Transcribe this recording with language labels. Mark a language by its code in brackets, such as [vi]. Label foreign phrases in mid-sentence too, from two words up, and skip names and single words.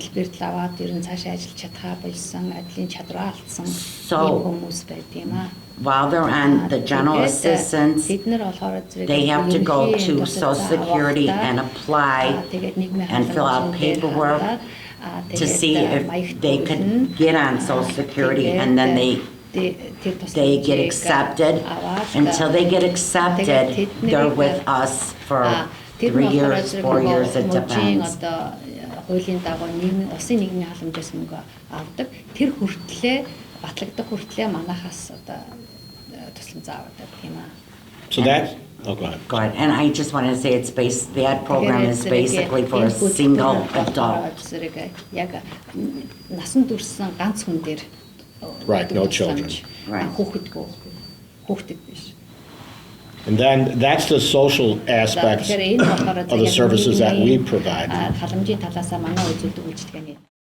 [en] So while they're on the general assistance, they have to go to Social Security and apply and fill out paperwork to see if they could get on Social Security, and then they get accepted. Until they get accepted, they're with us for 3 years, 4 years, it depends. [mn] Хуулийн дагуу нийгмийн улсын нийгмийн халамжаас мөнгө авдаг. Тэр хүртлээр батлагдах хүртлээр манахаас одоо тусламж авдаг тийм аа. [en] So that, oh, go ahead. Go ahead. And I just wanted to say that program is basically for a single adult. [mn] Яг насан туршсан ганц хүн дээр [en] Right, no children. Right. [mn] Хүүхэд биш. [en] And then that's the social aspects of the services that we provide. [mn] Халамжийн талаасаа манай үзүүлдэг үйлчилгээний